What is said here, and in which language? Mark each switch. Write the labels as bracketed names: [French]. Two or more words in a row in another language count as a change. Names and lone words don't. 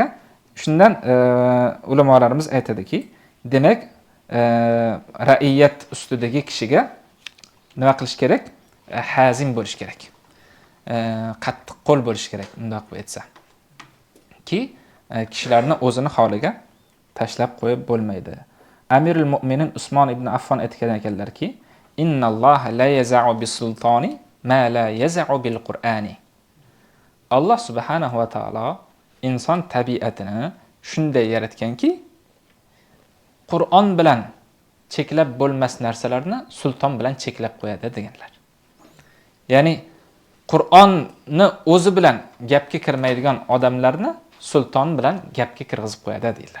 [Uzbek] Shundan ulamolarimiz aytadiki, demak, ra'iyat ustidagi kishiga nima qilish kerak? Hazim bo'lish kerak. Qattiq qo'l bo'lish kerak, undoq aytsa. Ki kishilarni o'zini holiga tashlab qo'yib bo'lmaydi. Amirul Mu'minin Usmon ibn Affon aytgan ekanlarki, [Arabic] إن الله لا يزع بالسلطان ما لا يزع بالقرآن. [Uzbek] Alloh subhanahu va taolo inson tabiatini shunday yaratganki, Qur'on bilan cheklab bo'lmas narsalarni sulton bilan cheklab qo'yadi deganlar. Ya'ni Qur'onni o'zi bilan gapga kirmaydigan odamlarni sulton bilan gapga kirgizib qo'yadi deydilar.